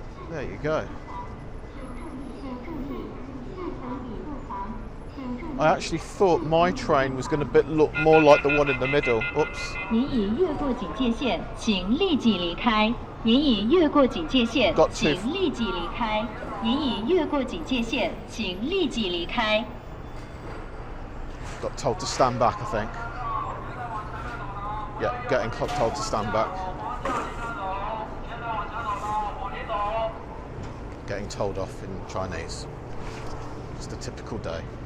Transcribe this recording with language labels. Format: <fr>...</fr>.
<en>There you go. I actually thought my train was going to look more like the one in the middle. Oops.</en> <zh>您已越过警戒线，请立即离开。您已越过警戒线，请立即离开。您已越过警戒线，请立即离开。</zh> <en>Got told to stand back, I think. Yeah, getting told to stand back. getting told off in Chinese. Just a typical day.</en>